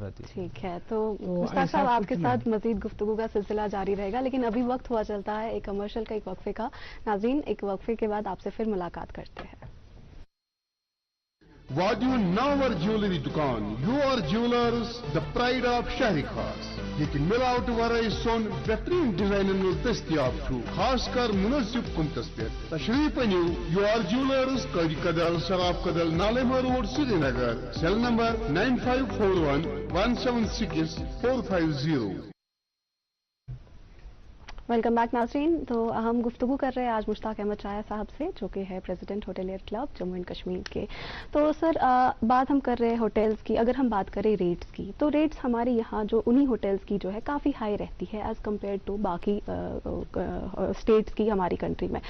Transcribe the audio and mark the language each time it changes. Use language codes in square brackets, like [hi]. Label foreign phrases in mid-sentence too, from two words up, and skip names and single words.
[ur] ٹھیک ہے، تو مشتاق صاحب آپ کے ساتھ مزید گفتگو کا سلسلہ جاری رہے گا، لیکن ابھی وقت ہوا چلتا ہے ایک کمرشل کا، ایک وقفے کا. ناظرین، ایک وقفے کے بعد آپ سے پھر ملاقات کرتے ہیں. [ks] وٲڑِیو نَوَر جیولری دُکان، یور جیولرز, [en] the pride of [ks] शहरी खास। یہ ملاوٹ ورائے سون بہترین ڈیزائن دستیاب خاص کر مناسب قیمتس پہ تشریف انیو یو آر جیولرز قاضی کدل سراب کدل نالما روڈ سری نگر سیل نمبر 9541176450. [en] welcome back [ur] ناظرین. تو ہم گفتگو کر رہے ہیں آج مشتاق احمد چایا صاحب سے جو کہ ہے پریزیڈنٹ ہوٹلیئر کلب جموں اینڈ کشمیر کے. تو سر بات ہم کر رہے ہیں ہوٹلز کی. اگر ہم بات کریں ریٹس کی تو ریٹس ہمارے یہاں جو انہی ہوٹلز کی جو ہے کافی ہائی رہتی ہے [en] as compared to [ur] باقی اسٹیٹس کی ہماری کنٹری میں.